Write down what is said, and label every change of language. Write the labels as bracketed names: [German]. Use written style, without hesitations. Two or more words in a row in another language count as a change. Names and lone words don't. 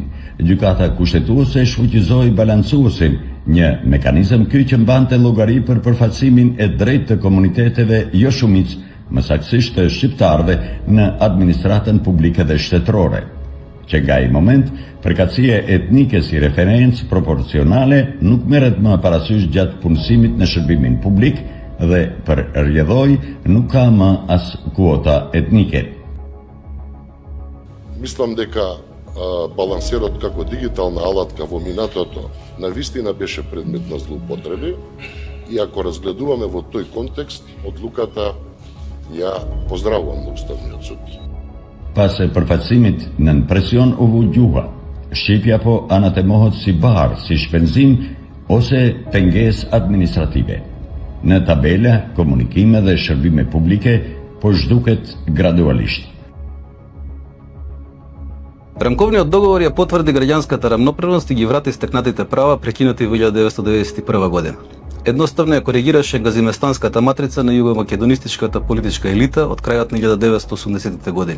[Albanian] Gjykata kushtetuese shfuqizoi balancuesin, një mekanizëm ky që mbante llogari për përfaqësimin e drejtë të komuniteteve jo shumicë, më saktësisht të shqiptarëve në administratën publike dhe shtetërore, që nga i moment përkatësia etnike si referencë proporcionale nuk merret më parasysh gjatë punësimit në shërbimin publik dhe për rrjedhoj nuk ka më as kuota etnike. [Macedonian] Мислам дека балансерот како дигитална алатка во минатото навистина беше предмет на злоупотреби и ако разгледуваме во тој контекст, одлуката ја поздравувам на Уставниот суд. [Albanian] Pas e përfaqësimit nën presion u vu gjuha, shqipja po anatemohet si barë, si shpenzim ose pengesë administrative. Në tabela, komunikime dhe shërbime publike po zhduket gradualisht. [Macedonian] Рамковниот договор ја потврди граѓанската рамноправност и ги врати стекнатите права прекинати во 1991 година. Едноставно ја коригираше газиместанската матрица на југомакедонистичката политичка елита од крајот на 1980-те години.